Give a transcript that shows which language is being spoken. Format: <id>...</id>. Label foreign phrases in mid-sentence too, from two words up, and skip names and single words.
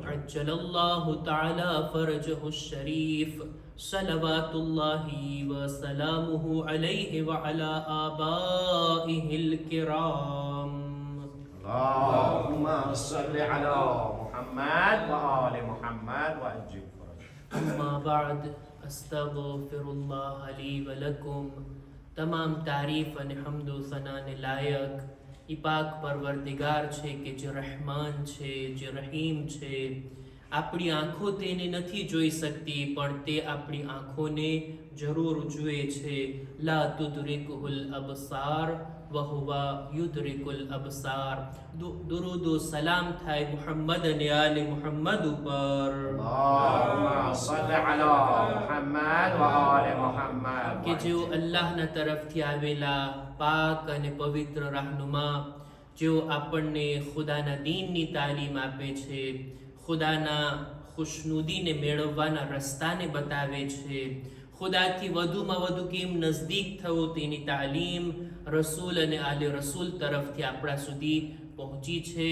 <ar>عجل الله تعالى فرجه الشريف صلوات الله وسلامه عليه وعلى آبائه الكرام. اللهم صل على محمد وآل محمد وعجل فرجه. أما بعد استغفر الله لي ولكم.</ar> <gu>તમામ તારીફ અને હમદો સનાને લાયક ઈ પાક પરવરદિગાર છે કે જે રહેમાન છે, જે રહીમ છે. આપણી આંખો તેને નથી જોઈ શકતી પણ તે આપણી આંખોને જરૂર જુએ છે.</gu> <ar>لا تدرك الأبصار وهو يدرك الأبصار.</ar> <gu>દુરૂદ ઓ સલામ થાય મુહમ્મદ અને આલે મુહમ્મદ ઉપર.</gu> <ar>اللهم صل على محمد وآل محمد.</ar> <gu>કે જેઓ અલ્લાહના તરફથી આવેલા પાક અને પવિત્ર રાહનુમા, જેઓ આપણને ખુદાના દીનની તાલીમ આપે છે, ખુદાના ખુશનુદીને મેળવવાના રસ્તાને બતાવે છે, ખુદાથી વધુમાં વધુ કેમ નજદીક થવું તેની તાલીમ રસૂલ અને આલે રસૂલ તરફથી આપણા સુધી પહોંચી છે.</gu>